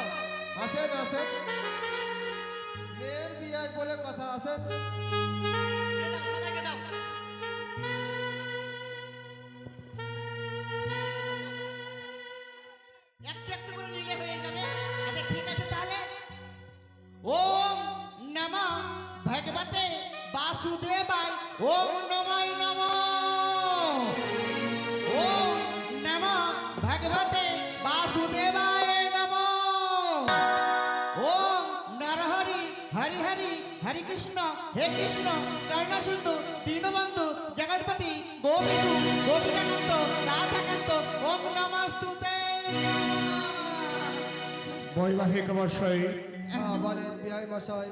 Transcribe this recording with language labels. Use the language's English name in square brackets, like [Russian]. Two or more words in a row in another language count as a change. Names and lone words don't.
[Bangla] আসেন আসেন, মেয়ের বিয়ে বলে কথা, আসেন। এ দাও, সবাইকে দাও। একটু একটু করে নিলে হয়ে যাবে। আচ্ছা ঠিক আছে তাহলে। [Sanskrit] ওম নমঃ ভগবতে বাসুদেবায়, ওম নমঃ নমঃ। ওম নমঃ ভগবতে বাসুদেবায় নমঃ। ওম নরহরি হরি হরি হরি কৃষ্ণ হে কৃষ্ণ করুণা সিন্ধু দীনবন্ধু জগৎপতি গোপীষু গোপিকাকান্ত রাধাকান্ত, ওম নমস্তুতে নমঃ। [Bangla] বৈবাহিক মশাই, হ্যাঁ বলেন বিহাই মশাই।